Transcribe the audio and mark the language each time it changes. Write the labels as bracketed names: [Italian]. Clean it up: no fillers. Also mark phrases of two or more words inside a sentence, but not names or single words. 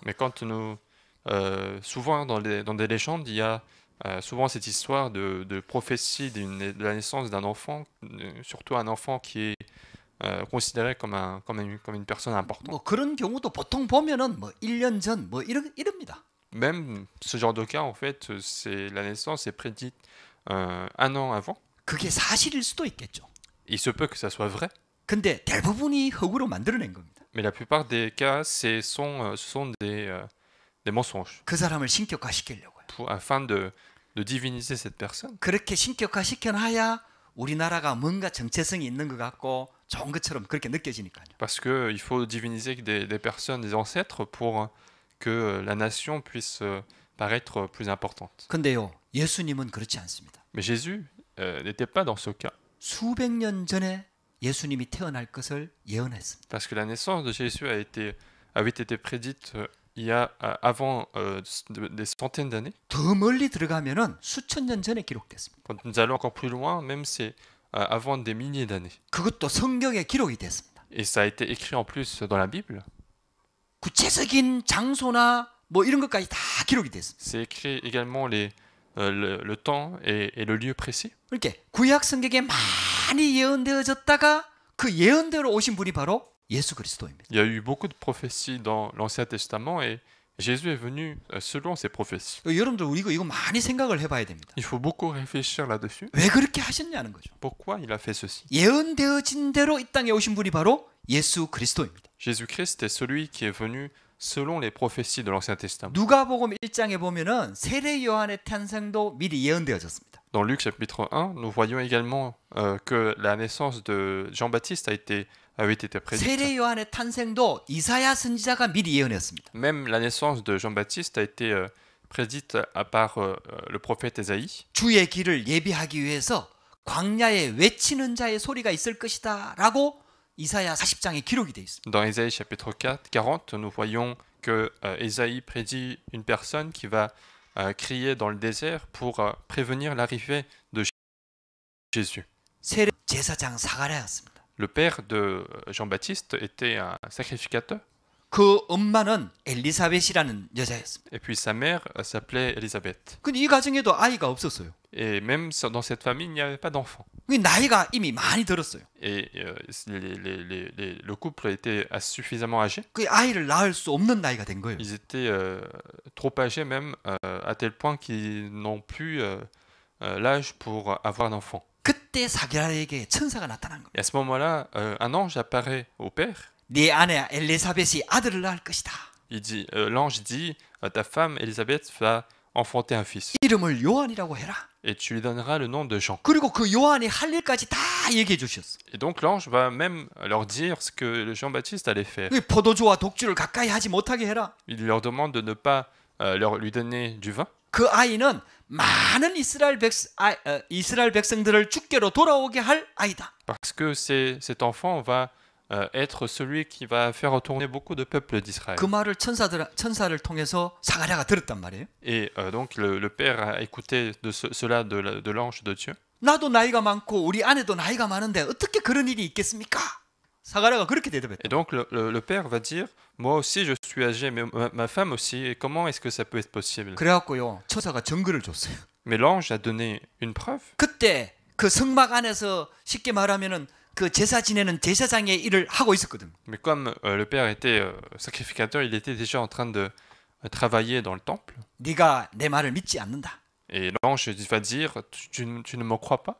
[French] Mais quand souvent dans des légendes, il y a souvent cette histoire de prophétie de la naissance d'un enfant, surtout un enfant qui est considéré comme une personne importante. [Korean] 뭐 그런 경우도 보통 보면은 뭐 1년 전 뭐 이럽니다. [French] Même ce genre de cas, en fait, la naissance est prédite un an avant. [Korean] 그게 사실일 수도 있겠죠. [French] Il se peut que ça soit vrai, [Korean] 근데 대부분이 허구로 만들어낸 겁니다. [French] mais la plupart des cas, ce sont des mensonges [Korean] 그 사람을 신격화시키려고요. [French] afin de diviniser cette personne. [Korean] 그렇게 신격화시켜놔야 우리나라가 뭔가 정체성이 있는 것 같고 좋은 것처럼 그렇게 느껴지니까요. [French] Parce qu'il faut diviniser des personnes, des ancêtres, pour que la nation puisse paraître plus importante. [Korean] 근데요, 예수님은 그렇지 않습니다. [French] Mais Jésus n'était pas dans ce cas. [Korean] 수백 년 전에 예수님이 태어날 것을 예언했습니다. [French] Parce que la naissance de Jésus avait été prédite il y a avant des centaines d'années. [Korean] 더 멀리 들어가면은 수천 년 전에 기록됐습니다. [French] Quand nous allons encore plus loin, même c'est avant des milliers d'années. [Korean] 그것도 성경에 기록이 됐습니다. [French] Et ça a été écrit en plus dans la Bible. [Korean] 구체적인 장소나 뭐 이런 것까지 다 기록이 됐습니다. [French] C'est écrit également le temps et le lieu précis. [Korean] 이렇게 구약 성경에 많이 예언되어졌다가 그 예언대로 오신 분이 바로 예수 그리스도입니다. [French] Il y a eu beaucoup de prophéties dans l'Ancien Testament et Jésus est venu selon ces prophéties. [Korean] 여러분들 이거 많이 생각을 해봐야 됩니다. [French] Il faut beaucoup réfléchir là-dessus. [Korean] 왜 그렇게 하셨냐는 거죠. [French] Pourquoi il a fait ceci? [Korean] 예언되어진 대로 이 땅에 오신 분이 바로 예수 그리스도입니다. [French] Jésus-Christ est celui qui est venu selon les prophéties de l'Ancien Testament. [Korean] 누가복음 1장에 보면은 세례 요한의 탄생도 미리 예언되어졌습니다. [French] Dans Luc chapitre 1, nous voyons également que la naissance de Jean-Baptiste avait été prédite. [Korean] 세례 요한의 탄생도 이사야 선지자가 미리 예언했습니다. [French] Même la naissance de Jean-Baptiste a été prédite par le prophète Ésaïe. [Korean] 주의 길을 예비하기 위해서 광야에 외치는 자의 소리가 있을 것이다라고 이사야 40장에 기록이 되어 있습니다. [French] Dans Ésaïe chapitre 40, nous voyons que Ésaïe prédit une personne qui va crier dans le désert pour prévenir l'arrivée de Jésus. [Korean] 세례 제사장 사가랴였습니다. [French] Le père de Jean-Baptiste était un sacrificateur. [Korean] 그 엄마는 엘리사벳이라는 여자였습니다. [French] Et puis sa mère s'appelait Élisabeth. [Korean] 근데 이 가정에도 아이가 없었어요. [French] Et même dans cette famille, il n'y avait pas d'enfant. [Korean] 나이가 이미 많이 들었어요. [French] Et le couple était suffisamment âgé. [Korean] 그 아이를 낳을 수 없는 나이가 된 거예요. [French] Ils étaient trop âgés même, à tel point qu'ils n'ont plus l'âge pour avoir un enfant. [Korean] 그때 사가랴에게 천사가 나타난 겁니다. [French] Et à ce moment-là, un ange apparaît au père. [Korean] 네 아내 엘리사벳이 아들을 낳을 것이다. [French] L'ange dit, ta femme Élisabeth va enfanter un fils. [Korean] 이름을 요한이라고 해라. [French] Et tu lui donneras le nom de Jean. [Korean] 그리고 그 요한이 할 일까지 다 얘기해 주셨어. [French] Et donc l'ange va même leur dire ce que Jean-Baptiste allait faire. [Korean] 포도주와 독주를 가까이 하지 못하게 해라. [French] Il leur demande de ne pas lui donner du vin. [Korean] 그 아이는 많은 이스라엘 백성들을 주께로 돌아오게 할 아이다. [French] Parce que cet enfant va être celui qui va faire retourner beaucoup de peuples d'Israël. [Korean] 그 말을 천사를 통해서 사가랴가 들었단 말이에요. [French] Et donc le père a écouté cela de l'ange de Dieu. [Korean] 나도 나이가 많고 우리 아내도 나이가 많은데 어떻게 그런 일이 있겠습니까? 사가랴가 그렇게 대답했다. [French] Et donc le père va dire, moi aussi je suis âgé, mais ma femme aussi, et comment est-ce que ça peut être possible? [Korean] 그래갖고요, 천사가 증거를 줬어요. [French] Mais l'ange a donné une preuve. [Korean] 그때 그 성막 안에서 쉽게 말하면은 그 제사 지내는 제사장의 일을 하고 있었거든. [French] Mais comme le père était sacrificateur, il était déjà en train de travailler dans le temple. [Korean] 네가 내 말을 믿지 않는다. [French] Et l'ange va dire, tu ne me crois pas?